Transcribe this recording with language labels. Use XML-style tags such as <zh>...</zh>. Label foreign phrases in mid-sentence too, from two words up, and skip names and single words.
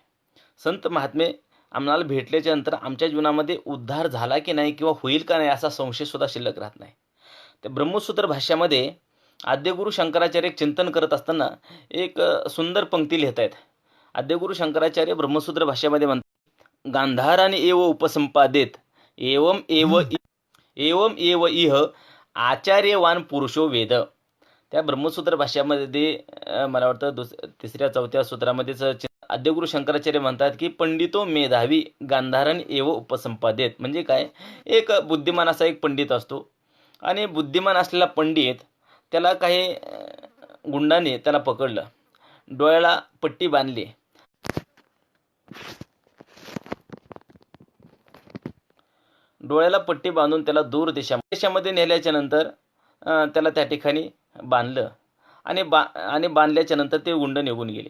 <mr>संत महात्मे आम्हाला भेटल्याच्या नंतर आमच्या जीवनामध्ये उद्धार झाला की नाही किंवा होईल का नाही असा संशय सुद्धा शिल्लक राहत नाही. त्या ब्रह्मसूत्र भाष्यामध्ये आद्यगुरु शंकराचार्य चिंतन करत असताना एक सुंदर पंक्ती लिहित आहेत. आद्यगुरु शंकराचार्य ब्रह्मसूत्र भाष्यामध्ये म्हणतात,</mr> <sa>गांधाराने एव उपसंपादेत एवम एव इह आचार्यवान पुरुषो वेद.</sa> <mr>त्या ब्रह्मसूत्र भाष्यामध्ये मला वाटतं 3-4 सूत्रामध्येच आद्यगुरु शंकराचार्य म्हणतात की</mr> <sa>पंडितो मेधावी गांधारण एव उपसंपादेत.</sa> <mr>म्हणजे काय? एक बुद्धिमान असा एक पंडित असतो, आणि बुद्धिमान असलेला पंडित त्याला काही गुंडाने त्याला पकडलं, डोळ्याला पट्टी बांधली, डोळ्याला पट्टी बांधून त्याला दूर देशामध्ये नेल्याच्या नंतर त्याला त्या ठिकाणी बांधलं, आणि बांधल्याच्या नंतर ते गुंड निघून गेले.</mr>